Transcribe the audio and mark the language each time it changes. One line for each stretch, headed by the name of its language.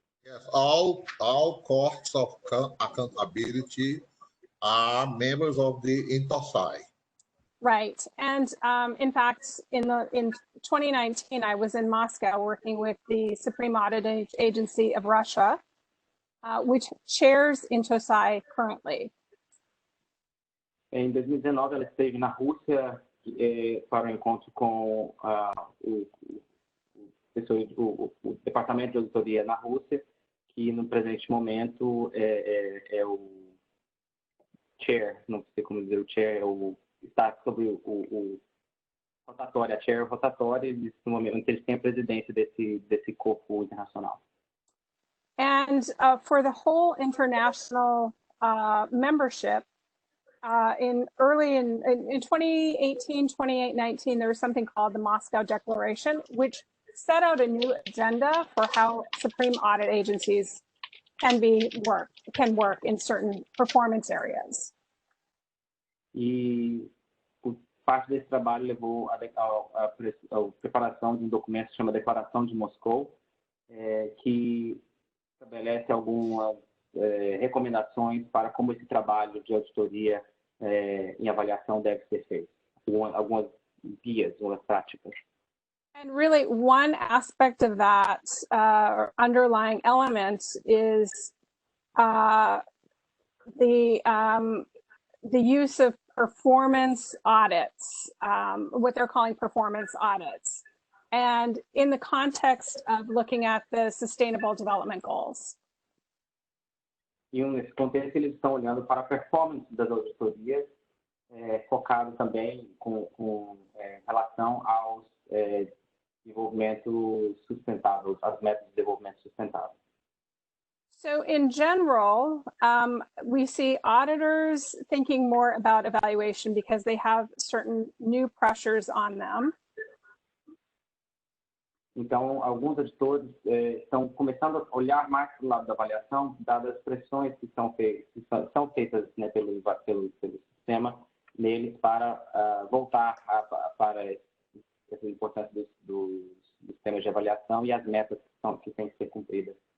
English: Yes, all courts of accountability are members of the INTOSAI. Right. And in fact, in 2019, I was in Moscow working with the Supreme Audit Agency of Russia, which chairs INTOSAI currently.
Portuguese: Em 2019, ela esteve na Rússia para o encontro com o Departamento de Auditoria na Rússia, que no presente momento é o chair, não sei como dizer o chair, está sobre o rotatório, a chair rotatória, e no momento eles têm a presidência desse corpo internacional.
English: And for the whole international membership, in 2018, 2019, there was something called the Moscow Declaration, which set out a new agenda for how Supreme Audit agencies can work in certain performance areas.
Portuguese: E parte desse trabalho levou a preparação de um documento que se chama Declaração de Moscou, que estabelece algumas recomendações para como esse trabalho de auditoria em avaliação deve ser feito. Algumas guias, algumas práticas.
English: And really, one aspect of that underlying element is the use of performance audits, what they're calling performance audits, and in the context of looking at the Sustainable Development Goals.
Portuguese: E nesse contexto, eles estão olhando para a performance das auditorias, focado também com relação aos desenvolvimento sustentável, as metas de desenvolvimento sustentável.
English: So in general, we see auditors thinking more about evaluation because they have certain new pressures on them.
Portuguese: Então, alguns auditores estão começando a olhar mais para o lado da avaliação, dadas as pressões que são feitas, né, pelo sistema neles para voltar para essa importância dos sistemas de avaliação e as metas que têm que ser cumpridas.